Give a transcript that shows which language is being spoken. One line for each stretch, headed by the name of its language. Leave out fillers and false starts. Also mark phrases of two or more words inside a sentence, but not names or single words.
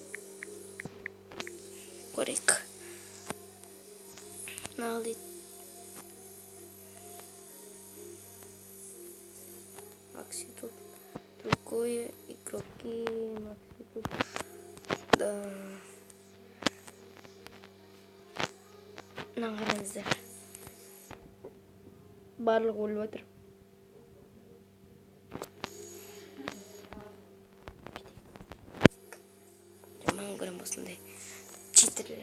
Kazakh: Көрейік. Не алайық.
Russian: Макси тут. Другое игроки. Макси тут.
Kazakh: Да. Мына қараңыздар. Барлығы өліп отыр. Жаман көрем осындай читерлер.